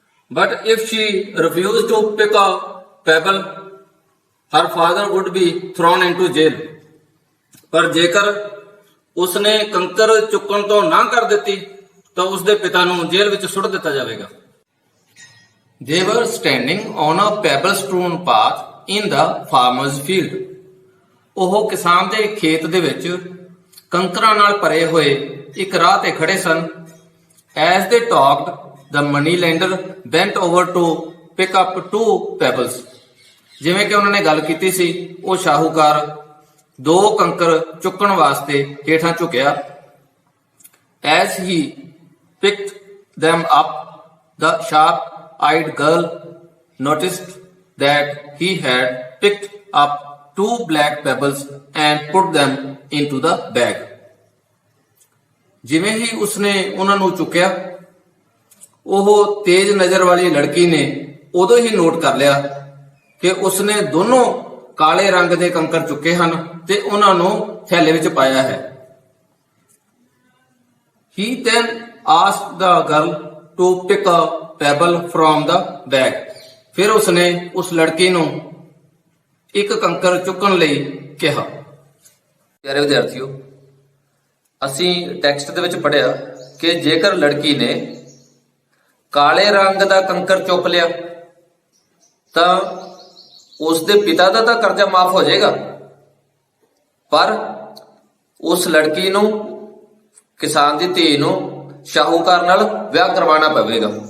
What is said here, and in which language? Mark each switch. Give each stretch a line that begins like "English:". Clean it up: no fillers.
English: But if she refused to pick a pebble, her father would be thrown into jail.
Punjabi: ਪਰ ਜੇਕਰ ਉਸਨੇ ਕੰਕਰ ਚੁੱਕਣ ਤੋਂ ਨਾ ਕਰ ਦਿੱਤੀ ਤਾਂ ਉਸਦੇ ਪਿਤਾ ਨੂੰ ਜੇਲ੍ਹ ਵਿੱਚ ਸੁੱਟ ਦਿੱਤਾ ਜਾਵੇਗਾ।
English: They were standing on a pebble-strewn path in the farmer's field.
Punjabi: ਉਹ ਕਿਸਾਨ ਦੇ ਖੇਤ ਦੇ ਵਿੱਚ ਕੰਕਰਾਂ ਨਾਲ ਭਰੇ ਹੋਏ ਇੱਕ ਰਾਹ ਤੇ ਖੜੇ ਸਨ।
English: As they talked, the moneylender bent over to pick up 2 pebbles.
Punjabi: ਜਿਵੇਂ ਕਿ ਉਹਨਾਂ ਨੇ ਗੱਲ ਕੀਤੀ ਸੀ, ਉਹ ਸ਼ਾਹੂਕਾਰ 2 ਕੰਕਰ ਚੁੱਕਣ ਵਾਸਤੇ ਹੇਠਾਂ ਝੁਕਿਆ।
English: As he picked them up, the sharp-eyed girl noticed that he had picked up 2 black pebbles and put them into the bag.
Punjabi: ਜਿਵੇਂ ਹੀ ਉਸਨੇ ਉਹਨਾਂ ਨੂੰ ਚੁੱਕਿਆ, ਉਹ ਤੇਜ਼ ਨਜ਼ਰ ਵਾਲੀ ਲੜਕੀ ਨੇ ਉਦੋਂ ਹੀ ਨੋਟ ਕਰ ਲਿਆ ਕਿ ਉਸਨੇ ਦੋਨੋਂ ਕਾਲੇ ਰੰਗ ਦੇ ਕੰਕਰ ਚੁੱਕੇ ਹਨ ਤੇ ਉਹਨਾਂ ਨੂੰ ਥੈਲੇ ਵਿੱਚ ਪਾਇਆ ਹੈ।
English: He then asked the girl to pick a pebble from the bag.
Punjabi: ਫਿਰ ਉਸਨੇ ਉਸ ਲੜਕੀ ਨੂੰ ਇੱਕ ਕੰਕਰ ਚੁੱਕਣ ਲਈ ਕਿਹਾ। ਪਿਆਰੇ ਵਿਦਿਆਰਥੀਓ, ਅਸੀਂ ਟੈਕਸਟ ਦੇ ਵਿੱਚ ਪੜ੍ਹਿਆ ਕਿ ਜੇਕਰ ਲੜਕੀ ਨੇ ਕਾਲੇ ਰੰਗ ਦਾ ਕੰਕਰ ਚੁੱਕ ਲਿਆ ਤਾਂ ਉਸ ਦੇ ਪਿਤਾ ਦਾ ਤਾਂ ਕਰਜ਼ਾ ਮਾਫ ਹੋ ਜਾਏਗਾ, ਪਰ ਉਸ ਲੜਕੀ ਨੂੰ, ਕਿਸਾਨ ਦੀ ਧੀ ਨੂੰ ਸ਼ਾਹੂਕਾਰ ਨਾਲ ਵਿਆਹ ਕਰਵਾਉਣਾ ਪਵੇਗਾ।